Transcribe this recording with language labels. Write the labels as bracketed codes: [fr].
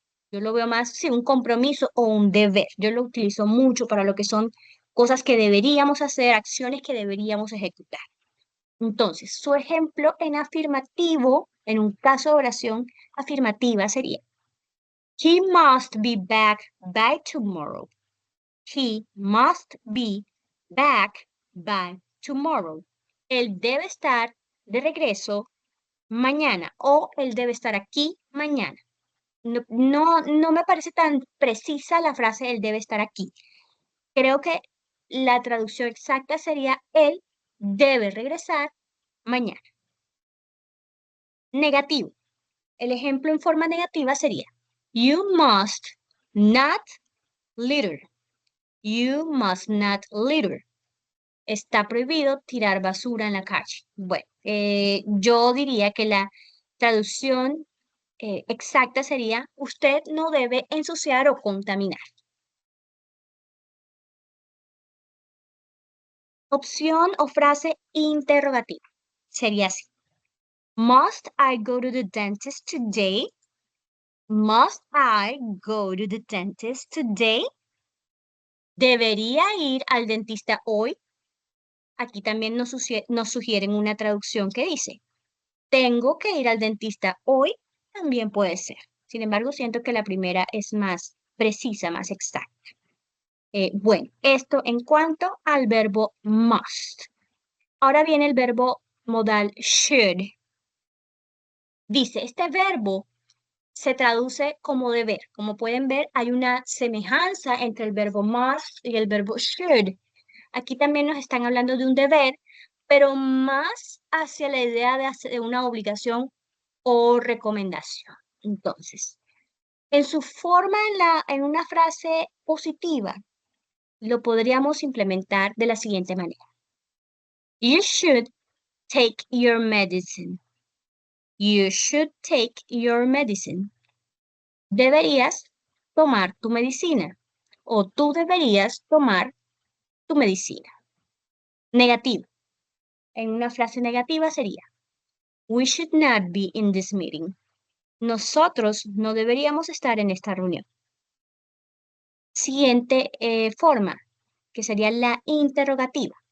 [es] Yo lo veo más, sí, un compromiso o un deber. Yo lo utilizo mucho para lo que son cosas que deberíamos hacer, acciones que deberíamos ejecutar. Entonces, su ejemplo en afirmativo, en un caso de oración afirmativa sería, [en] He must be back by tomorrow. He must be back by tomorrow. [es] Él debe estar de regreso mañana o él debe estar aquí mañana. No me parece tan precisa la frase él debe estar aquí. Creo que la traducción exacta sería él debe regresar mañana. Negativo. El ejemplo en forma negativa sería [en] You must not litter. You must not litter. [es] Está prohibido tirar basura en la calle. Bueno, yo diría que la traducción exacta sería usted no debe ensuciar o contaminar. Opción o frase interrogativa. Sería así. [en] Must I go to the dentist today? Must I go to the dentist today? [es] ¿Debería ir al dentista hoy? Aquí también nos sugieren una traducción que dice, tengo que ir al dentista hoy, también puede ser. Sin embargo, siento que la primera es más precisa, más exacta. Bueno, esto en cuanto al verbo must. Ahora viene el verbo modal should. Dice, este verbo se traduce como deber. Como pueden ver, hay una semejanza entre el verbo must y el verbo should. Aquí también nos están hablando de un deber, pero más hacia la idea de una obligación o recomendación. Entonces, en su forma en una frase positiva, lo podríamos implementar de la siguiente manera. [en] You should take your medicine. You should take your medicine. [es] Deberías tomar tu medicina o tú deberías tomar tu medicina. Negativo. En una frase negativa sería [en] We should not be in this meeting. [es] Nosotros no deberíamos estar en esta reunión. Siguiente forma, que sería la interrogativa.